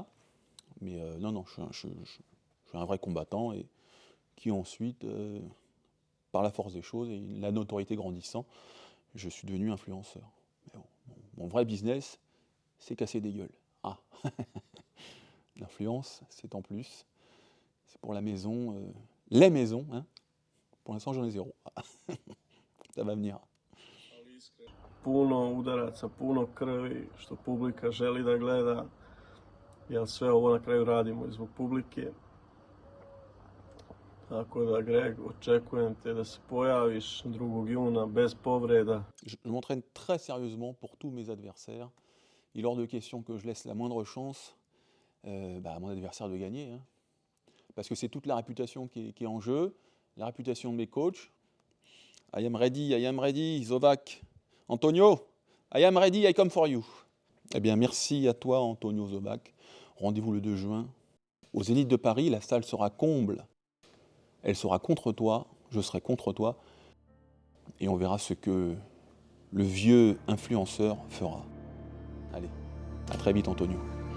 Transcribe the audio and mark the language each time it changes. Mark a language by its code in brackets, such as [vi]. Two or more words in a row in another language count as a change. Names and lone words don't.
[fr] Mais non, je suis un vrai combattant et qui ensuite, par la force des choses et la notoriété grandissant, je suis devenu influenceur. Mais bon, mon vrai business, c'est casser des gueules. Ah, l'influence, c'est en plus. C'est pour la maison, les maisons. Hein. Pour l'instant, j'en ai 0. Ça va venir. [bs] Puno udaraca, puno krvi, što publika želi da gleda, jer sve ovo na kraju radimo i zbog publike. Tako da, Greg, očekujem te da se pojaviš 2. juna bez povreda. [fr] Je m'entraîne très sérieusement pour tous mes adversaires. Il est hors de question que je laisse la moindre chance à mon adversaire de gagner. Hein. Parce que c'est toute la réputation qui est en jeu, la réputation de mes coachs. [en] I am ready, Zovac. Antonio, I am ready, I come for you. [fr] Eh bien, merci à toi, Antonio Zovac. Rendez-vous le 2 juin. Au Zénith de Paris, la salle sera comble. Elle sera contre toi, je serai contre toi. Et on verra ce que le vieux influenceur fera. Allez, à très vite, Antonio.